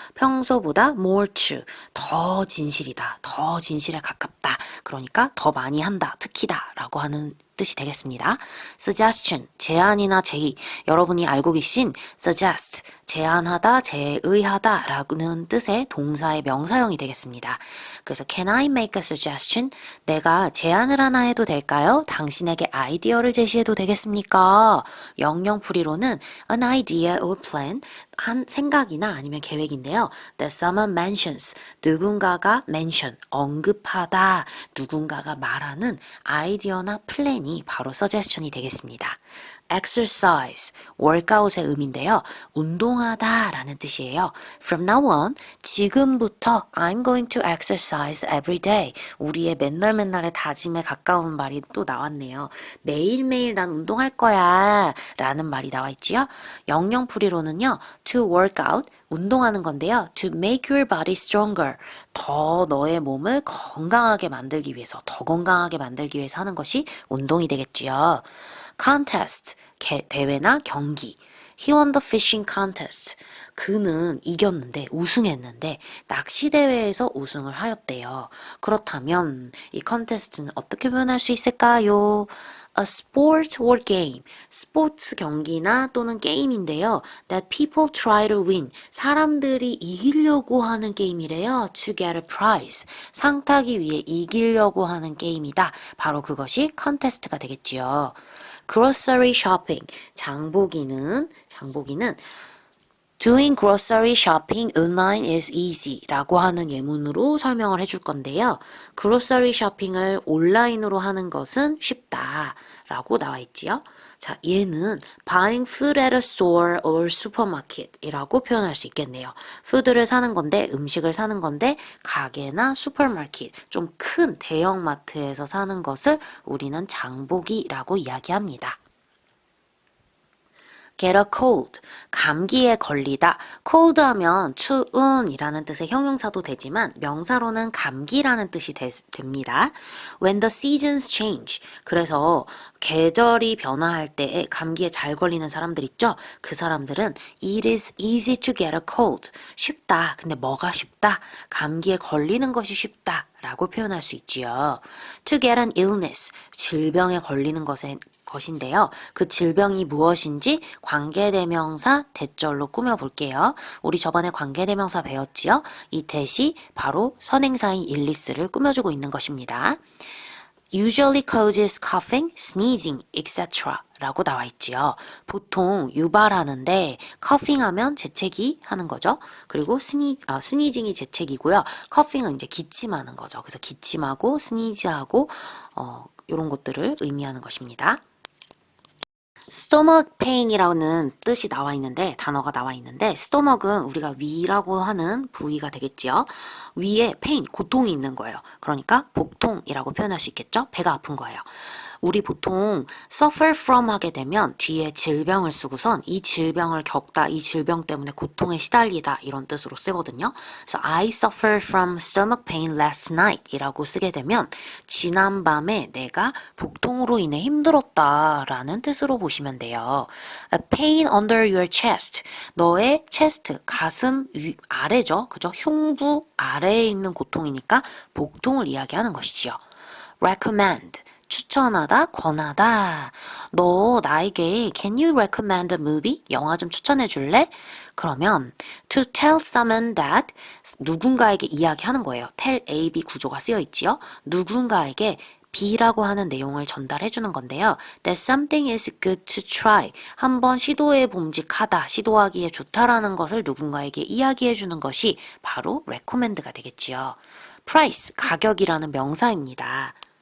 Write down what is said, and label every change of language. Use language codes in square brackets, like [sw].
[ko] 평소보다 [en] more true [ko] 더 진실이다. 더 진실에 가깝다. 그러니까 더 많이 한다. 특히다 라고 하는 뜻이 되겠습니다. suggestion, 제안이나 제의. 여러분이 알고 계신 suggest, 제안하다, 제의하다 라는 뜻의 동사의 명사형이 되겠습니다. 그래서 [en] can I make a suggestion? [ko] 내가 제안을 하나 해도 될까요? 당신에게 아이디어를 제시해도 되겠습니까? 영영풀이로는 [en] an idea or plan, [ko] 한 생각이나 아니면 계획인데요. [en] that someone mentions, [ko] 누군가가 mention, 언급하다, 누군가가 말하는 아이디어나 플랜이 바로 suggestion이 되겠습니다. exercise, workout의 의미인데요. 운동하다 라는 뜻이에요. [en] From now on, [ko] 지금부터 [en] I'm going to exercise every day. [ko] 우리의 맨날의 다짐에 가까운 말이 또 나왔네요. 매일매일 난 운동할 거야 라는 말이 나와 있지요. 영영풀이로는요. [en] to work out, [ko] 운동하는 건데요. [en] to make your body stronger. [ko] 더 너의 몸을 건강하게 만들기 위해서, 더 건강하게 만들기 위해서 하는 것이 운동이 되겠지요. contest, 대회나 경기. [en] He won the fishing contest. [ko] 그는 이겼는데, 우승했는데, 낚시대회에서 우승을 하였대요. 그렇다면, 이 컨테스트는 어떻게 표현할 수 있을까요? [en] A sport or game. [ko] 스포츠 경기나 또는 게임인데요. [en] That people try to win. [ko] 사람들이 이기려고 하는 게임이래요. [en] To get a prize. [ko] 상 타기 위해 이기려고 하는 게임이다. 바로 그것이 컨테스트가 되겠지요. grocery shopping. 장보기는 [en] Doing grocery shopping online is easy [ko] 라고 하는 예문으로 설명을 해줄 건데요. grocery shopping을 온라인으로 하는 것은 쉽다 라고 나와 있지요. 자, 얘는 [en] buying food at a store or supermarket [ko] 이라고 표현할 수 있겠네요. 푸드를 사는 건데, 음식을 사는 건데, 가게나 슈퍼마켓, 좀 큰 대형마트에서 사는 것을 우리는 장보기라고 이야기합니다. get a cold, 감기에 걸리다. cold 하면 추운이라는 뜻의 형용사도 되지만 명사로는 감기라는 뜻이 됩니다. [en] when the seasons change, [ko] 그래서 계절이 변화할 때 감기에 잘 걸리는 사람들 있죠? 그 사람들은 [en] it is easy to get a cold. [ko] 쉽다. 근데 뭐가 쉽다? 감기에 걸리는 것이 쉽다. 라고 표현할 수 있지요. to get an illness, 질병에 걸리는 것인데요. 그 질병이 무엇인지 관계대명사 대절로 꾸며볼게요. 우리 저번에 관계대명사 배웠지요? 이 대시 바로 선행사인 일리스를 꾸며주고 있는 것입니다. [en] usually causes coughing, sneezing, etc. [ko] 라고 나와 있지요. 보통 유발하는데 coughing 하면 재채기 하는 거죠. 그리고 sneezing이 재채기고요. coughing은 이제 기침하는 거죠. 그래서 기침하고 sneeze하고 이런 것들을 의미하는 것입니다. stomach pain이라는 뜻이 나와 있는데, 단어가 나와 있는데, stomach은 우리가 위라고 하는 부위가 되겠지요. 위에 pain, 고통이 있는 거예요. 그러니까 복통이라고 표현할 수 있겠죠? 배가 아픈 거예요. 우리 보통 suffer from 하게 되면 뒤에 질병을 쓰고선 이 질병을 겪다, 이 질병 때문에 고통에 시달리다 이런 뜻으로 쓰거든요. 그래서 [en] I suffer from stomach pain last night [ko] 이라고 쓰게 되면 지난밤에 내가 복통으로 인해 힘들었다 라는 뜻으로 보시면 돼요. [en] A pain under your chest. [ko] 너의 chest, 가슴 아래죠. 그죠? 흉부 아래에 있는 고통이니까 복통을 이야기하는 것이지요. recommend. 추천하다, 권하다. 너 나에게 [en] can you recommend a movie? [ko] 영화 좀 추천해 줄래? 그러면 [en] to tell someone that [ko] 누군가에게 이야기하는 거예요. tell A, B 구조가 쓰여 있지요. 누군가에게 B라고 하는 내용을 전달해 주는 건데요. [en] That something is good to try. [ko] 한번 시도해 봄직하다, 시도하기에 좋다라는 것을 누군가에게 이야기해 주는 것이 바로 recommend가 되겠지요. price, 가격이라는 명사입니다.